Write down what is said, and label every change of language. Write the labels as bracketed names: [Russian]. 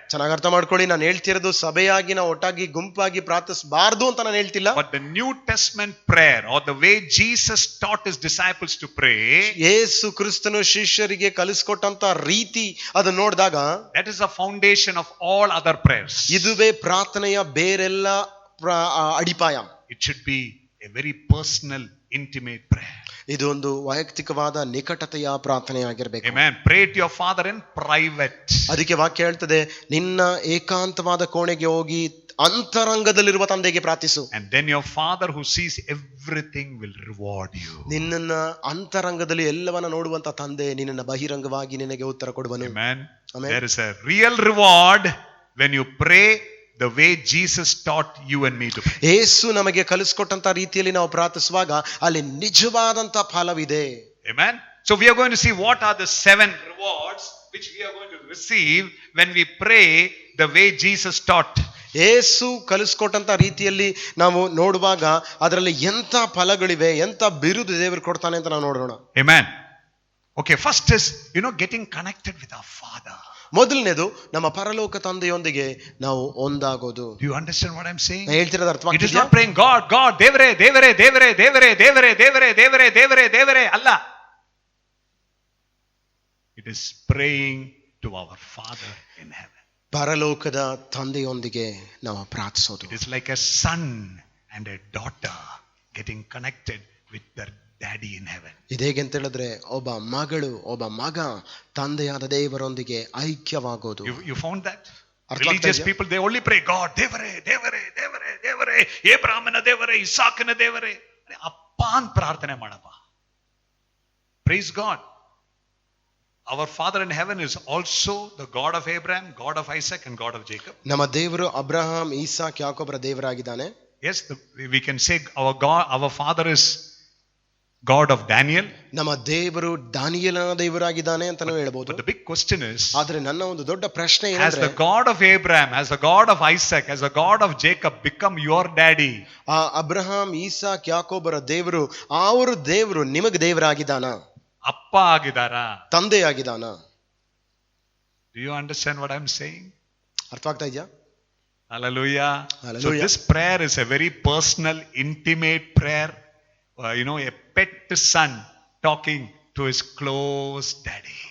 [Kannada] ಚೆನ್ನಾಗಿ ಅರ್ಥ ಮಾಡ್ಕೊಳ್ಳಿ, ನಾನು ಹೇಳ್ತಿರೋದು ಸಭೆಯಾಗಿ ನಾವು ಒಟ್ಟಾಗಿ ಗುಂಪಾಗಿ ಪ್ರಾರ್ಥಿಸಬಾರ್ದು ಅಂತ ನಾನು ಹೇಳ್ತಿಲ್ಲ. [English] But the New Testament prayer, or the way Jesus taught his disciples to pray, [Kannada] ಯೇಸು ಕ್ರಿಸ್ತನು ಶಿಷ್ಯರಿಗೆ ಕಲಿಸಿಕೊಟ್ಟಂತ ರೀತಿ ಅದನ್ನ ನೋಡಿದಾಗ [English] that is the foundation of all other prayers. [Kannada] ಇದುವೇ ಪ್ರಾರ್ಥನೆಯ ಬೇರೆಲ್ಲ ಅಡಿಪಾಯ. [English] It should be a very personal, intimate prayer. [Kannada] ಇದು ಒಂದು ವೈಯಕ್ತಿಕವಾದ ನಿಕಟತೆಯ ಪ್ರಾರ್ಥನೆ ಆಗಿರಬೇಕು. [English] Amen. Pray to your Father in private. [Kannada] ಅದಕ್ಕೆ ವಾಕ್ಯ ಹೇಳ್ತದೆ, ನಿನ್ನ ಏಕಾಂತವಾದ ಕೋಣೆಗೆ ಹೋಗಿ ಅಂತರಂಗದಲ್ಲಿರುವ ತಂದೆಗೆ ಪ್ರಾರ್ಥಿಸು. [English] And then your Father who sees everything will reward you. [Kannada] ನಿನ್ನನ್ನ ಅಂತರಂಗದಲ್ಲಿ ಎಲ್ಲವನ್ನ ನೋಡುವಂತ ತಂದೆ ನಿನ್ನನ್ನ ಬಹಿರಂಗವಾಗಿ ನಿನಗೆ ಉತ್ತರ ಕೊಡುವನು. [English] Amen. Amen. There is a real reward when you pray the way Jesus taught you and me to pray. [Kannada] ಯೇಸು ನಮಗೆ ಕಲಿಸಿಕೊಟ್ಟಂತ ರೀತಿಯಲ್ಲಿ ನಾವು ಪ್ರಾರ್ಥಿಸುವಾಗ ಅಲ್ಲಿ ನಿಜವಾದಂತ ಫಲವಿದೆ. [English] Amen. So we are going to see what are the 7 rewards which we are going to receive when we pray the way Jesus taught. [Kannada] ಯೇಸು ಕಲಿಸಿಕೊಟ್ಟಂತ ರೀತಿಯಲ್ಲಿ ನಾವು ನೋಡುವಾಗ ಅದರಲ್ಲಿ ಎಂತ ಫಲಗಳಿವೆ, ಎಂತ ಬಿರುದು ದೇವರು ಕೊಡ್ತಾನೆ ಅಂತ ನಾವು ನೋಡೋಣ. [English] Amen. Okay, first is, getting connected with our Father. [Kannada] ಮೊದಲನೇದು ನಮ್ಮ ಪರಲೋಕ ತಂದೆಯೊಂದಿಗೆ ನಾವು ಒಂದಾಗೋದು. [English] Do you understand what I'm saying? [Kannada] ಹೇಳ್ತಿರೋದು [English] It is [Kannada] ಅರ್ಥವಾಗ್ತಿದೆಯಾ? [English] not praying God, [Kannada] ದೇವರೇ ದೇವರೇ ದೇವರೇ ದೇವರೇ ದೇವರೇ ದೇವರೇ ದೇವರೇ ದೇವರೇ ದೇವರೇ ಅಲ್ಲ. [English] It is praying to our Father in heaven. [Kannada] ಪರಲೋಕದ ತಂದೆಯೊಂದಿಗೆ ನಾವು ಪ್ರಾರ್ಥಿಸೋದು. [English] It is like a son and a daughter getting connected with their daddy in heaven. [Kannada] ಇದೇಗೆ ಅಂತ ಹೇಳಿದ್ರೆ ಒಬ್ಬ ಮಗಳು ಒಬ್ಬ ಮಗ ತಂದೆಯಾದ ದೇವರೊಂದಿಗೆ ಐಕ್ಯವಾಗೋದು. [English] You found that? [Kannada] ಅರ್ಥ [English] Religious [Kannada] ಆಗ್ತಾ [English] people, they only pray God, [Kannada] ದೇವರೇ ದೇವರೇ ದೇವರೇ ದೇವರೇ, ಏಬ್ರಾಮನ ದೇವರೇ, ಇಸಾಕನ ದೇವರೇ. ಅಪ್ಪ ಅಂತ ಪ್ರಾರ್ಥನೆ ಮಾಡಪ್ಪ. [English] Praise God. Our Father in heaven is also the God of Abraham, God of Isaac and God of Jacob. [Kannada] ನಮ್ಮ ದೇವರು Abraham, ಈಸಾಕ್, ಯಾಕೋಬರ ದೇವರಾಗಿದ್ದಾನೆ. [English] Yes, we can say our God, our Father is God of Daniel. [Kannada] ನಮ್ಮ ದೇವರು ದಾನಿಯೇಲನ ದೇವರಾಗಿದ್ದಾನೆ ಅಂತ ನಾವು ಹೇಳ್ಬೋದು. [English] But the big question is, [Kannada] ಆದ್ರೆ ನನ್ನ ಒಂದು ದೊಡ್ಡ ಪ್ರಶ್ನೆ [English] has [Kannada] ಏನಂದ್ರೆ, [English] the God of Abraham, has the God of Isaac, has the God of Jacob become your daddy? [Kannada] ಆ ಅಬ್ರಹಾಂ, ಈಸಾಕ್, ಯಾಕೋಬರ ದೇವರು ಅವರ ದೇವರು ನಿಮಗೆ ದೇವರಾಗಿದ್ದಾನ, ಅಪ್ಪ ಆಗಿದಾರಾ, ತಂದೆ ಆಗಿದ್ದಾನ? [English] Do you understand what I'm saying? [Kannada] ಅರ್ಥವಾಗ್ತಾ ಇದೆಯಾ? [English] Hallelujah. Hallelujah. So this prayer is a very personal, intimate prayer. A pet son talking to his close daddy.